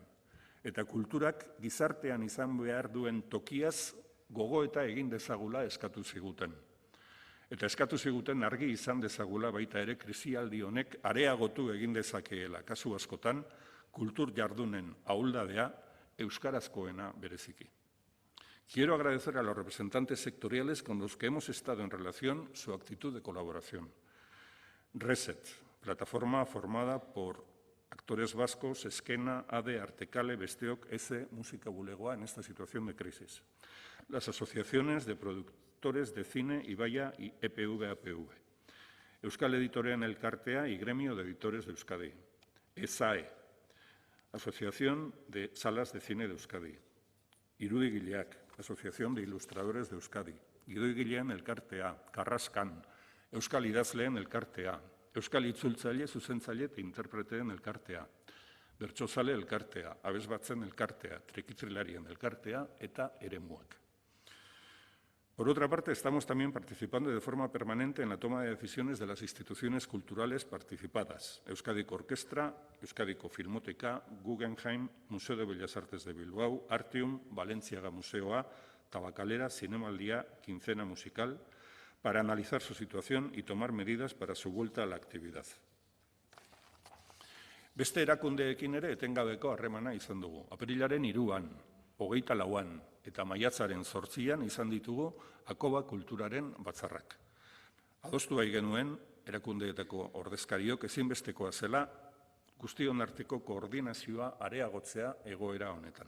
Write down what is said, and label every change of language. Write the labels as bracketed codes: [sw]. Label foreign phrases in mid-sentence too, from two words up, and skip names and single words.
[eu] Eta kulturak gizartean izan behar duen tokiaz gogoeta egin dezagula eskatu ziguten. Eta eskatu ziguten argi izan dezagula baita ere krisialdi honek areagotu egin dezakeela. Kasu askotan, kultur jardunen ahuldadea euskarazkoena bereziki. [es] Quiero agradecer a los representantes sectoriales con los que hemos estado en relación su actitud de colaboración. Reset, plataforma formada por actores vascos, Eskena, ADE, Artekale, Besteok, ESE, Música Bulegoa en esta situación de crisis. Las asociaciones de productores de cine, Ibaia y EPV-APV. Euskal Editorean Elkartea y Gremio de Editores de Euskadi. ESAE, Asociación de Salas de Cine de Euskadi. Irudigileak, Asociación de Ilustradores de Euskadi. [eu] Gidoigileen Elkartea, Karraskan, Euskal Idazleen Elkartea, Euskal Itzultzaile, Zuzentzaile eta Interpreteen Elkartea, Bertsozale Elkartea, Abesbatzen Elkartea, Trikitzilarien Elkartea eta Eremuak. [es] Por otra parte, estamos también participando de forma permanente en la toma de decisiones de las instituciones culturales participadas. Euskadiko Orkestra, Euskadiko Filmoteca, Guggenheim, Museo de Bellas Artes de Bilbao, Artium, Valentziaga Museoa, Tabakalera, Zinemaldia, Quincena Musical, para analizar su situación y tomar medidas para su vuelta a la actividad. [eu] Beste erakundeekin ere etengabeko harremana izan dugu. Apirilaren 3an, 24an eta maiatzaren 8an izan ditugu Akoba Kulturaren batzarrak. Adostu bai genuen erakundeetako ordezkariok ezinbestekoa zela guztion arteko koordinazioa areagotzea egoera honetan.